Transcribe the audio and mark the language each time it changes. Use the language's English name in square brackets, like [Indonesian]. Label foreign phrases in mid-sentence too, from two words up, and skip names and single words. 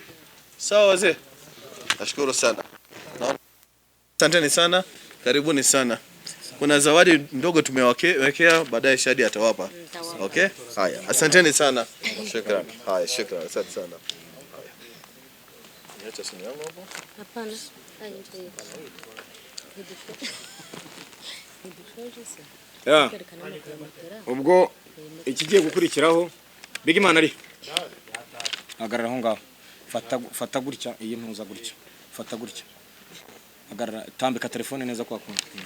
[Swahili] Sawa wazee? Nashukuru sana. Asanteni sana. Karibuni sana. Kuna zawadi ndogo tumewekea, baadaye Shadi atawapa. Okay? Haya. Asanteni sana. Shukrani. Haya, shukrani. Asante sana. Haya. Niacha simu yangu hapo. Hapana. [Kinyarwanda] Ubwo ikigiye gukurikiraho Big Man ari agarara aho ngaho, fata gutya, iyi ntuza gutya, fata gutya, agarara, tambika telefone neza kwa kundi.